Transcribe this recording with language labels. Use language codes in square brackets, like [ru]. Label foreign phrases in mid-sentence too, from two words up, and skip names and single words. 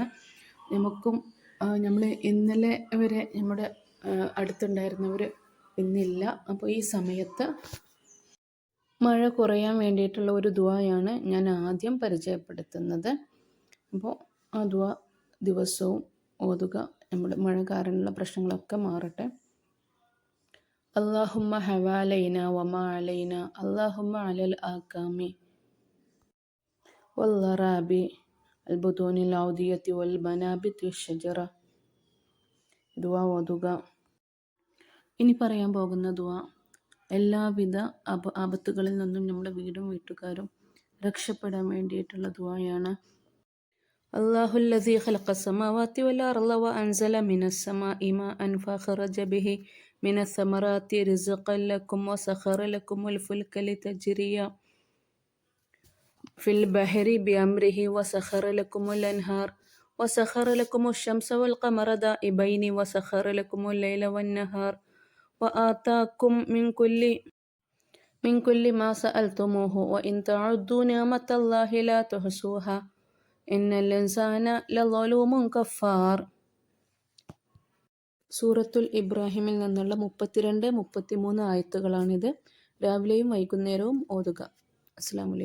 [ml] നമുക്കും നമ്മൾ ഇന്നലെ വരെ നമ്മുടെ അടുത്തുണ്ടായിരുന്നവർ ഇന്നില്ല. അപ്പോൾ ഈ സമയത്ത് മഴ കുറയാൻ വേണ്ടിയിട്ടുള്ള ഒരു ദുആയാണ് ഞാൻ ആദ്യം പരിചയപ്പെടുത്തുന്നത്. അപ്പോൾ ആ ദുആ ദിവസവും ഓതുക. നമ്മുടെ മഴ കാരണമുള്ള പ്രശ്നങ്ങളൊക്കെ മാറട്ടെ. [ar] اللهم حوالينا وما علينا اللهم على الآكام والغراب البطون الأودية والمنابت الشجرة. [ml] ദുആ ഓതുക. ഇനി പറയാൻ പോകുന്ന ദുആ എല്ലാവിധ ആപത്തുകളിൽ നിന്നും നമ്മുടെ വീടും വീട്ടുകാരും രക്ഷപ്പെടാൻ വേണ്ടിയിട്ടുള്ള ദുആയാണ്. [ar] الله الذي خلق السماوات والأرض وأنزل من السماء ماء فأخرج به من الثمرات رزقا لكم وسخر لكم الفلك لتجري في البحر بأمره وسخر لكم الأنهار وسخر لكم الشمس والقمر دائبين وسخر لكم الليل والنهار وآتاكم من كل ما سألتموه وإن تعدوا نعمة الله لا تحصوها إن الإنسان لظلوم كفار. [ml] സൂറത്തുൽ ഇബ്രാഹിമിൽ നിന്നുള്ള 32-33 ആയത്തുകളാണിത്. രാവിലെയും വൈകുന്നേരവും ഓതുക. [ar] السلام عليكم.